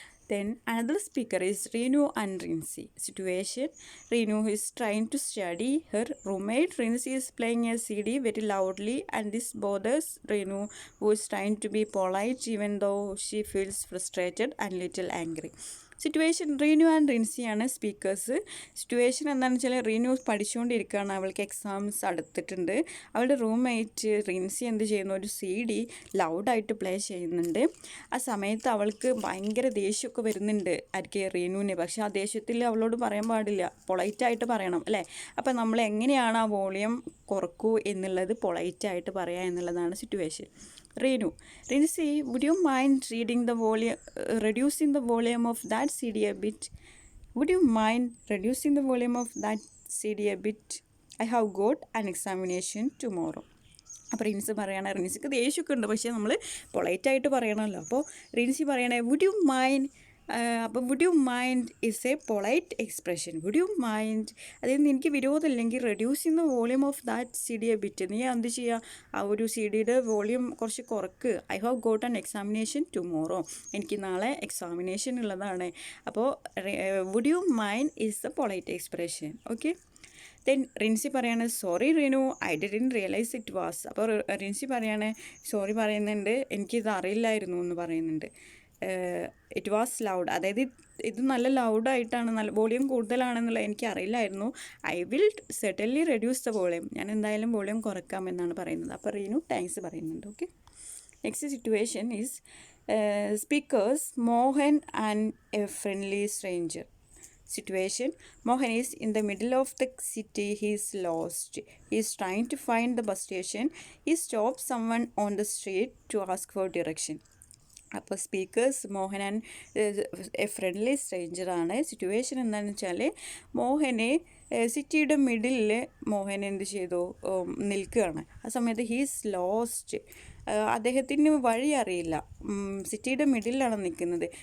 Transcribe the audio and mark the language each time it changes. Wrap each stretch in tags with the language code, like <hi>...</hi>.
<en>Then another speaker is Reenu and Rinsi. Situation: Reenu is trying to study. Her roommate Rinsi is playing a CD very loudly and this bothers Reenu, who is trying to be polite even though she feels frustrated and little angry.</en> <ml>Situation: Reenu and റിൻസിയാണ് speakers. Situation എന്താണെന്ന് വെച്ചാൽ റീനു പഠിച്ചുകൊണ്ടിരിക്കുകയാണ്, അവൾക്ക് exams അടുത്തിട്ടുണ്ട്. അവളുടെ roommate Rincy എന്ത് ചെയ്യുന്നു, ഒരു CD ലൗഡായിട്ട് play ചെയ്യുന്നുണ്ട്. ആ സമയത്ത് അവൾക്ക് ഭയങ്കര ദേഷ്യമൊക്കെ വരുന്നുണ്ട് ആർക്ക്, റീനുവിന്. പക്ഷേ ആ ദേഷ്യത്തിൽ അവളോട് പറയാൻ പാടില്ല, പൊളൈറ്റായിട്ട് പറയണം അല്ലേ. അപ്പോൾ നമ്മൾ എങ്ങനെയാണ് ആ വോളിയം കുറക്കൂ എന്നുള്ളത് പൊളൈറ്റായിട്ട് പറയുക എന്നുള്ളതാണ് situation.</ml> <en>Reenu: Rinsi, would you mind reducing the volume of that CD a bit? Would you mind reducing the volume of that CD a bit? I have got an examination tomorrow.</en> <ml>അപ്പോൾ റിൻസി പറയണേ, റിൻസിക്ക് ദേഷ്യമൊക്കെ ഉണ്ട്, പക്ഷേ നമ്മൾ പൊളൈറ്റായിട്ട് പറയണമല്ലോ. അപ്പോൾ റിൻസി പറയണേ,</ml> <en>would you mind</en> <ml>അപ്പോൾ</ml> <en>Would you mind is a polite expression.</en> <ml>Would you mind, അതായത് എനിക്ക് വിരോധമില്ലെങ്കിൽ</ml> <en>reducing the volume of that C D a bit,</en> <ml>നീ എന്ത് ചെയ്യുക, ആ ഒരു സി ഡിയുടെ വോളിയം കുറച്ച് കുറക്ക്.</ml> <en>I have got an examination tomorrow,</en> <ml>എനിക്ക് നാളെ എക്സാമിനേഷൻ ഉള്ളതാണ്.</ml> <en>അപ്പോൾ would you mind is a polite expression. Okay. Then Rincy പറയാണ് sorry Reenu, I didn't realise it was.</en> <ml>അപ്പോൾ റിൻസി പറയാണ് സോറി പറയുന്നുണ്ട്, എനിക്കിത് അറിയില്ലായിരുന്നു എന്ന് പറയുന്നുണ്ട്.</ml> <en>it was loud,</en> <ml>അതായത് ഇത് നല്ല ലൗഡായിട്ടാണ്, നല്ല വോളിയം കൂടുതലാണെന്നുള്ളത് എനിക്ക് അറിയില്ലായിരുന്നു.</ml> <en>I will certainly reduce the volume,</en> <ml>ഞാൻ എന്തായാലും വോളിയം കുറക്കാമെന്നാണ് പറയുന്നത്. അപ്പോൾ റീനു താങ്ക്സ് പറയുന്നുണ്ട്.</ml> <en>Okay. Next situation is speakers Mohan and a friendly stranger. Situation: Mohan is in the middle of the city. He is lost. He is trying to find the bus station. He stops someone on the street to ask for direction.</en> <ml>അപ്പോൾ speakers Mohan and A friendly സ്ട്രേഞ്ചറാണ്. Situation എന്താണെന്ന് വെച്ചാൽ മോഹനെ സിറ്റിയുടെ മിഡിലിൽ മോഹൻ എന്ത് ചെയ്തു, നിൽക്കുകയാണ്. ആ സമയത്ത്</ml> <en>he's lost,</en> <ml>അദ്ദേഹത്തിന് വഴി അറിയില്ല, സിറ്റിയുടെ മിഡിലാണ് നിൽക്കുന്നത്.</ml>